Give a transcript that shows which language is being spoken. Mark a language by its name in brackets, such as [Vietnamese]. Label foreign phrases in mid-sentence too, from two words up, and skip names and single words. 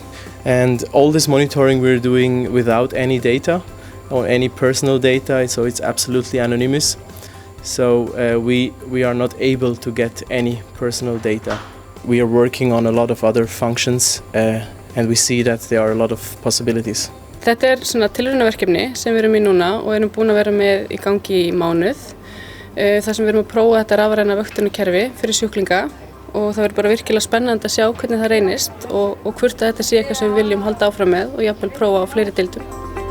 [English] And all this monitoring we're doing without any data or any personal data, so it's absolutely anonymous. So we are not able to get any personal data. We are working on a lot of other functions. And we see that there are a lot of possibilities. [Icelandic] Þetta svona tilraunaverkefni sem við erum í núna og erum búin að vera með í gangi í mánuð. Þar sem við erum að prófa þetta rafræna vöktunarkerfi fyrir sjúklinga og það verður bara virkilega spennandi að sjá hvernig það reynist og hvort þetta sé eitthvað sem við viljum halda áfram með og jafnvel prófa á fleiri deildum.